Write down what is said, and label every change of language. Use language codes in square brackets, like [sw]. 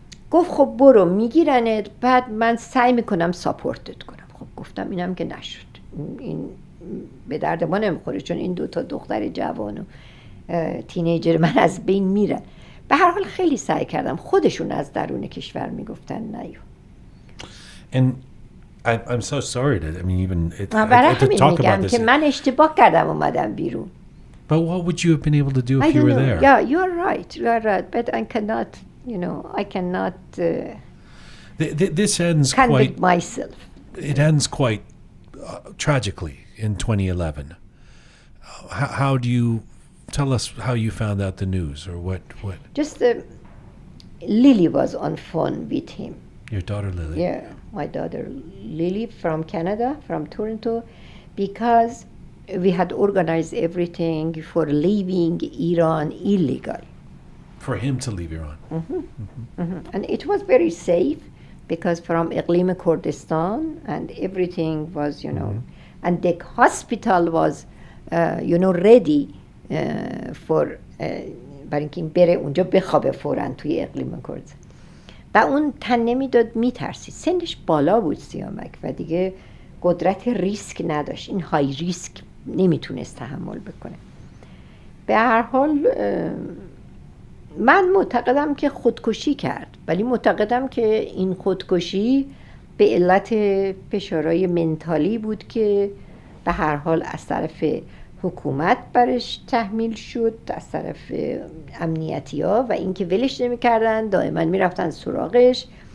[fa] گفت خب برو میگیرنت، بعد من سعی میکنم ساپورتت کنم. خب گفتم اینم که نشد، این به درد ما نمیخوره چون این 2 دختر جوان و تینیجر من از بین میرن. به هر حال خیلی سعی کردم، خودشون از درون کشور میگفتن نیو. [en] And I'm so sorry that I mean even to talk about this. [fa] که من اشتباه کردم اومدم بیرون. [en] But what would you have been able to do if you were there? Yeah, you're right. But I cannot, I cannot this ends convict myself. It ends quite tragically in 2011. How do you tell us how you found out the news or what? Just Lily was on phone with him. Your daughter Lily? Yeah, my daughter Lily from Canada, from Toronto, because we had organized everything for leaving Iran illegal. For him to leave Iran? And it was very safe because from Iqlim Kurdistan and everything was, and the hospital was, ready for [fa] برای اینکه بره اونجا بخوابه فوراً توی اقلیم کردستان. و اون تن نمیداد، میترسید، سنش بالا بود سیامک و دیگه قدرت ریسک نداشت، این های ریسک نمیتونست تحمل بکنه. به هر حال من معتقدم که خودکشی کرد، ولی معتقدم که این خودکشی به علت فشارهای منتالی بود که به هر حال از طرف حکومت برش تحمیل شد، از طرف امنیتی ها و اینکه ولش نمی‌کردن، دائما میرفتن سراغش.